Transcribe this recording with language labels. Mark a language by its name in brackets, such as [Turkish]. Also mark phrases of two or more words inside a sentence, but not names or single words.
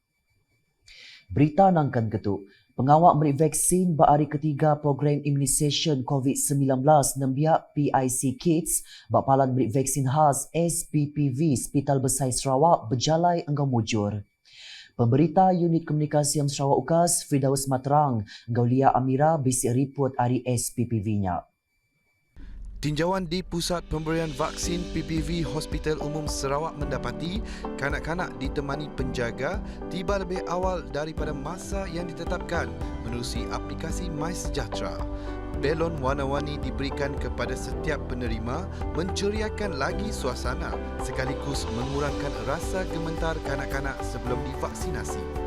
[Iban] Berita nangkan ketu, pengawal memberi vaksin bak hari ketiga program imunisation COVID-19 nembiak PIC Kids bak palan memberi vaksin khas SPPV Hospital Besar Sarawak berjalai engkau mujur. Pemberita Unit Komunikasi Sarawak UKAS Firdaus Materang Gaulia Amira bisik report hari SPPV-nya. [Malay] Tinjauan di Pusat Pemberian Vaksin PPV Hospital Umum Sarawak mendapati kanak-kanak ditemani penjaga tiba lebih awal daripada masa yang ditetapkan menerusi aplikasi MySejahtera. Belon warna-warni diberikan kepada setiap penerima menceriakan lagi suasana sekaligus mengurangkan rasa gemetar kanak-kanak sebelum divaksinasi.